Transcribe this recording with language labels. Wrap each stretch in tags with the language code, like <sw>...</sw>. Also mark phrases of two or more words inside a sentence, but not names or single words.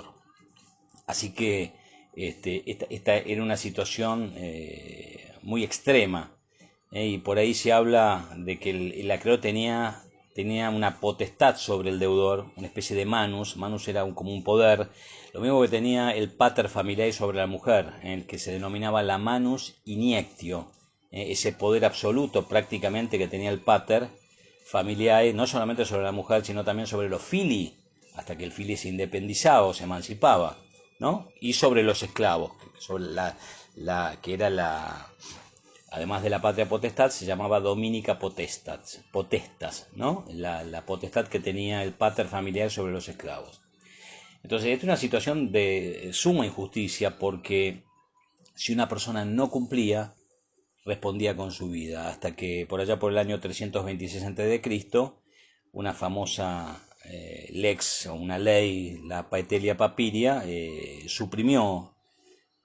<es>Así que esta era una situación muy extrema. Y por ahí se habla de que el acreedor tenía una potestad sobre el deudor, una especie de manus. Manus era como un poder, lo mismo que tenía el</es> <la>pater familiae</la> <es>sobre la mujer, el que se denominaba la</es> <la>manus iniectio,</la> <es>ese poder absoluto prácticamente que tenía el</es> <la>pater familiae,</la> <es>no solamente sobre la mujer, sino también sobre los filii, hasta que el filii se independizaba o se emancipaba, ¿no? Y sobre los esclavos, sobre que era además de la patria potestad, se llamaba</es> <la>dominica potestas,</la> <es>¿no? La potestad que tenía el</es> <la>pater familiar</la> <es>sobre los esclavos. Entonces, esta es una situación de suma injusticia, porque si una persona no cumplía, respondía con su vida, hasta que por allá por el año 326 a.C., una famosa lex o una ley, la Paetelia Papiria, suprimió</es>